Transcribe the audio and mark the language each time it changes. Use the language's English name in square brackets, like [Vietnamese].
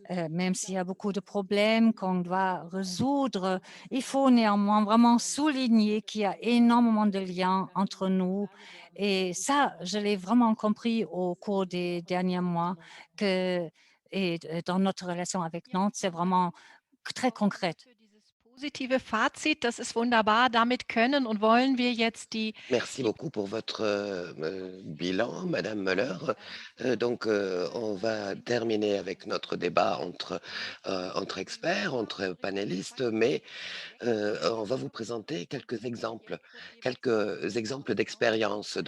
[French] Même s'il y a beaucoup de problèmes qu'on doit résoudre, il faut néanmoins vraiment souligner qu'il y a énormément de liens entre nous. Et ça, je l'ai vraiment compris au cours des derniers mois, que et dans notre relation avec Nantes, c'est vraiment très concrète. [German] Positive Fazit, das ist wunderbar. Damit können und wollen wir jetzt [French] Merci beaucoup pour votre bilan, Madame Müller. On va terminer avec notre débat entre experts, entre panélistes, mais on va vous présenter quelques exemples d'expérience.